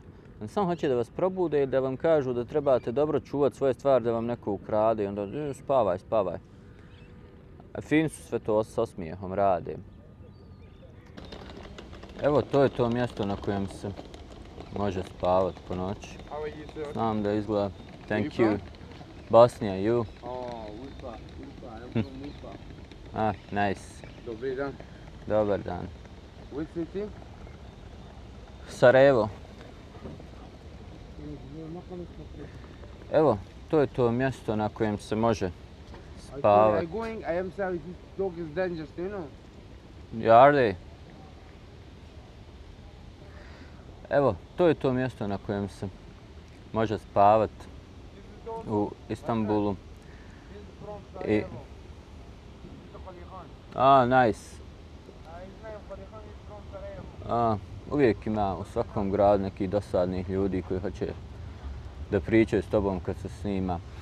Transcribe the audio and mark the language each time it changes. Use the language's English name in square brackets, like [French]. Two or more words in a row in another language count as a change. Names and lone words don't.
[Bosnian] On samo hoće da vas probude i da vam kažu da trebate dobro čuvati svoje stvari da vam neko ukrade i onda spavaj. A fini su sve to s osmijehom rade. Evo, to je to mjesto na kojem se može spavati po noći. Znam da izgleda. [English] Thank you. Bosnia, you? Urfa. I'm from Urfa. Nice. [Bosnian] Dobri dan. Dobar dan. [English] Which city? Sarajevo. [Bosnian] Evo, to je to mjesto na kojem se može spavati. [English] I am sorry, this dog is dangerous, you know? Are they? [Bosnian] Evo, to je to mjesto na kojem se može spavati u Istanbulu. [English] I... nice. [Bosnian] Uvijek ima u svakom gradu nekih dosadnih ljudi koji hoće da pričaju s tobom kad se snima.